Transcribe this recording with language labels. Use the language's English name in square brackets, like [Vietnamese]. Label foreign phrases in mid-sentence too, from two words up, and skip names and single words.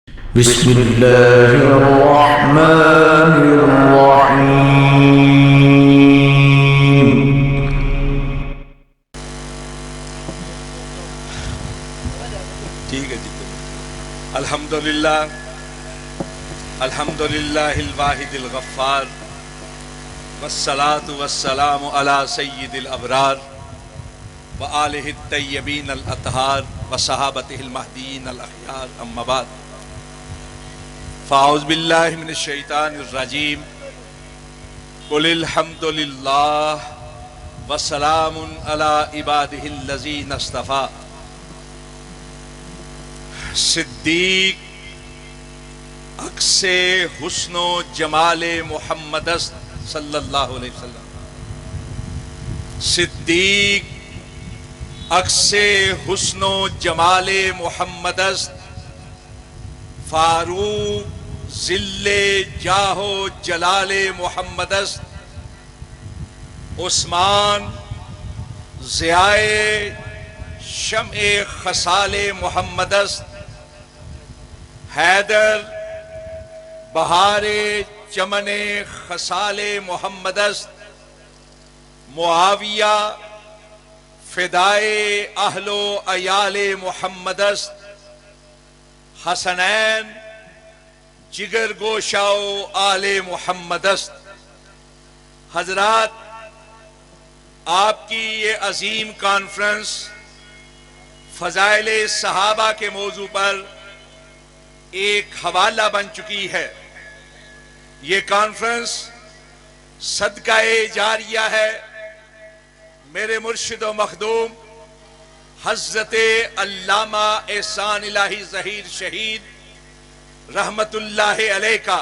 [Arabic] بسم اللہ الرحمن الرحیم۔ [Urdu] ٹھیک ہے جی۔ [Arabic] الحمدللہ الواحد الغفار، والصلاة والسلام علی سید الابرار وآلہ الطیبین الاطہار وصحابتہ المہدیین الاخیار، اما بعد فاعوذ باللہ من الشیطان الرجیم۔ قل الحمد للہ وسلام علی عبادہ الذین اصطفیٰ۔ [Persian] صدیق عکس حسن و جمال محمد است [Arabic] صلی اللہ علیہ وسلم۔ [Persian] صدیق عکس حسن و جمال محمد است، فاروق ظل جاہ و جلال محمد است، عثمان ضیائے شمع خصال محمد است، حیدر بہار چمن خصال محمد است، معاویہ فدائے اہل و عیال محمد است، حسنین جگر گوشہ و آل محمد است۔ [Urdu] حضرات، آپ کی یہ عظیم کانفرنس فضائل صحابہ کے موضوع پر ایک حوالہ بن چکی ہے۔ یہ کانفرنس صدقہ جاریہ ہے میرے مرشد و مخدوم حضرت علامہ احسان الہی ظہیر شہید [Arabic] رحمت اللہ علیہ [Urdu] کا۔